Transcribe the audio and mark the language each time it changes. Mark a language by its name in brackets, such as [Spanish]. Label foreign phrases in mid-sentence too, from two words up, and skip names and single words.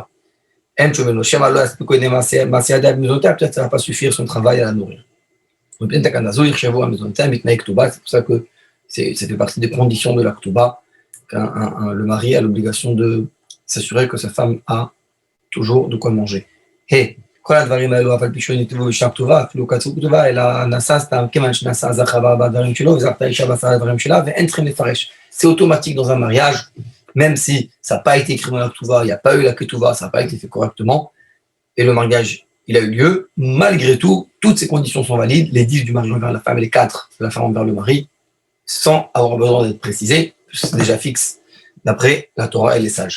[French] Peut-être ça ne va pas suffire son travail à la nourrir. C'est pour ça que ça fait partie des conditions de la Ktuba, le mari a l'obligation de s'assurer que sa femme a toujours de quoi manger. [Hebrew] Hey, כל הדברים האלו, אבל פי שנכתבו בשעה כתובה, אפילו כתבו כתובה, אלא נעשה סתם, כיוון שנעשה זכר בדברים שלו, וזכתה אישה ועשה הדברים שלה, ואין צריכים לפרש. [French] C'est automatique dans un mariage, même si ça n'a pas été écrit dans la Ktuba, il n'y a pas eu la Ketouva, ça n'a pas été fait correctement, et le mariage, il a eu lieu, malgré tout, toutes ces conditions sont valides, les 10 du mari envers la femme et les 4 de la femme envers le mari, sans avoir besoin d'être précisé, c'est déjà fixe, d'après la Torah et les sages.